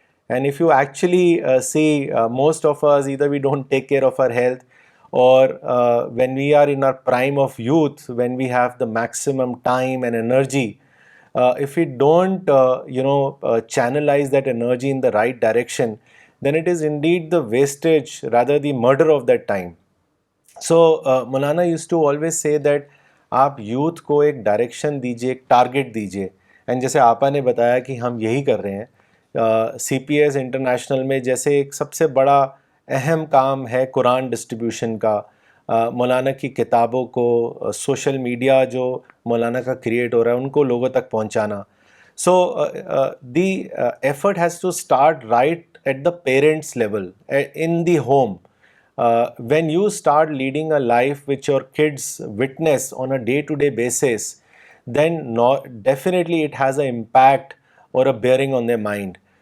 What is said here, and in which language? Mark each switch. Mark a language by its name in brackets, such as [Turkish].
[English] And if you actually see, most of us, either we don't take care of our health, or when we are in our prime of youth, when we have the maximum time and energy, if we don't channelize that energy in the right direction, then it is indeed the wastage, rather the murder of that time. So Maulana used to always say that [Urdu] آپ youth کو ایک direction دیجیے، ایک target دیجیے. And جیسے آپا نے بتایا کہ ہم یہی کر رہے ہیں. سی پی ایس انٹرنیشنل میں جیسے ایک سب سے بڑا اہم کام ہے قرآن ڈسٹریبیوشن کا، مولانا کی کتابوں کو، سوشل میڈیا جو مولانا کا کریٹ ہو رہا ہے ان کو لوگوں تک پہنچانا. [English] So the effort has to start right at the parents level in the home. When you start leading a life which your kids witness on a day-to-day basis, then definitely it has an impact or a bearing on their mind.